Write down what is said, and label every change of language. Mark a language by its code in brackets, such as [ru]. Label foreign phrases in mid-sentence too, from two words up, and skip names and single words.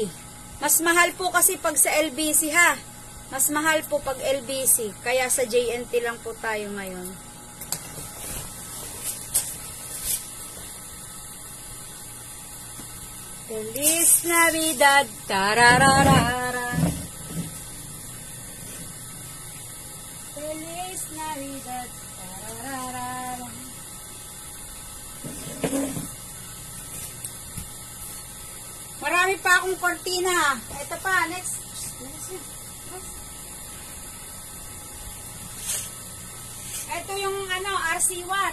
[tl] Mas mahal po kasi pag sa LBC ha. Mas mahal po pag LBC. Kaya sa JNT lang po tayo ngayon. [es] Feliz Navidad, tarararara. Feliz Navidad, tarararara. [tl] Marami pa akong kortina. Ito pa, next. Ito yung RC1.